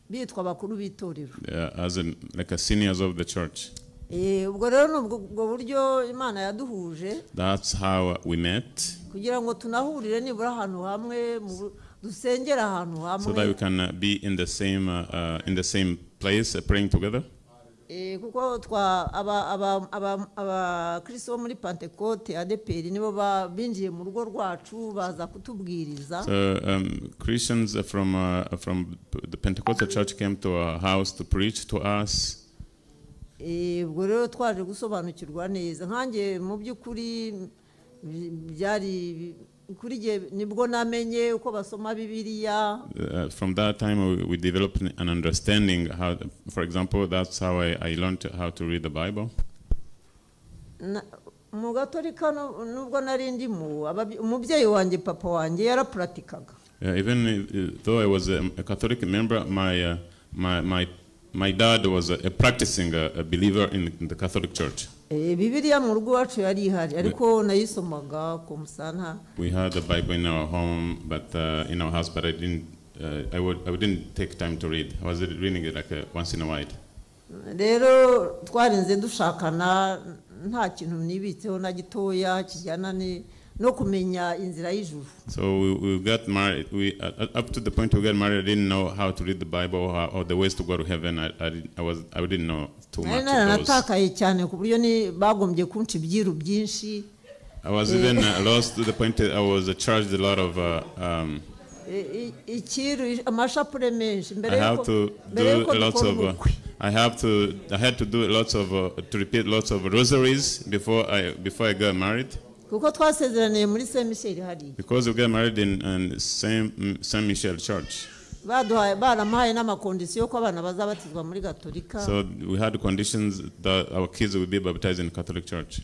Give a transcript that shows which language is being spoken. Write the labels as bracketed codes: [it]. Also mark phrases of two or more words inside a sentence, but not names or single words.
[en] As like a seniors of the church. That's how we met. So that we can be in the same place praying together. [rw] Kuko abakristo muri Pentecote ADPR nibo binjiye mu rugo rwacu baza kutubwiriza. [en] So Christians from the Pentecostal church came to our house to preach to us. [rw] Ubwo rero twaje gusobanukirwa neza nkanjye mu by'ukuri byari kuri je nibwo namenye uko basoma Bibiliya. [en] From that time we developed an understanding how, for example, that's how I learned how to read the Bible. [rw] Mu Gatolika nubwo nari ndimo umubyeyi wanjye papa wanjye yarapratikaga. [en] Even though I was a Catholic member, my dad was a practicing a believer in the Catholic Church. [rw] Bibiliya mu rugo wacu yari ihari ariko nayisomaga ku musana. [en] We had the Bible in our home, but in our house, but I didn't take time to read. I was reading it like once in a while. [rw] Rero twarinze dushakana nta kintu nibitseho na gitoya kijyana no kumenya inzira y'ijuru. [en] So we got married. Up to the point we got married, I didn't know how to read the Bible or the ways to go to heaven. I didn't know too much. [rw] Natakaye cyane ku buryo ni bagombye kunca ibyiru byinshi. [en] I was even lost to the point that I was charged a lot of. [rw] Amashapure menshi mbere [en] I had to do lots of to repeat lots of rosaries before I got married. Because we got married in Saint Michel Church. So we had conditions that our kids would be baptized in Catholic Church.